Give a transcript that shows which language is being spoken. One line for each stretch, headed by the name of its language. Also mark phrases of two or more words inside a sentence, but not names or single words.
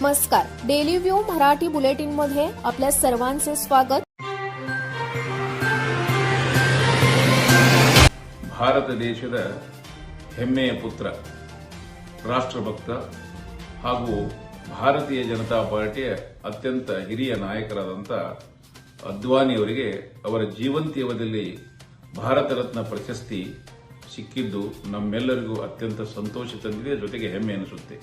Marathi: नमस्कार. डेली व्ह्यू मराठी बुलेटिनमध्ये आपल्या सर्वांचे स्वागत.
Kannada: ಭಾರತ ದೇಶದ ಹೆಮ್ಮೆಯ ಪುತ್ರ, ರಾಷ್ಟ್ರಭಕ್ತ ಹಾಗೂ ಭಾರತೀಯ ಜನತಾ ಪಾರ್ಟಿಯ ಅತ್ಯಂತ ಹಿರಿಯ ನಾಯಕರಾದಂಥ ಅದ್ವಾನಿಯವರಿಗೆ ಅವರ ಜೀವಂತಿಯವದಲ್ಲಿ ಭಾರತ ರತ್ನ ಪ್ರಶಸ್ತಿ ಸಿಕ್ಕಿದ್ದು ನಮ್ಮೆಲ್ಲರಿಗೂ ಅತ್ಯಂತ ಸಂತೋಷ ತಂದಿದೆ, ಜೊತೆಗೆ ಹೆಮ್ಮೆ ಅನಿಸುತ್ತೆ.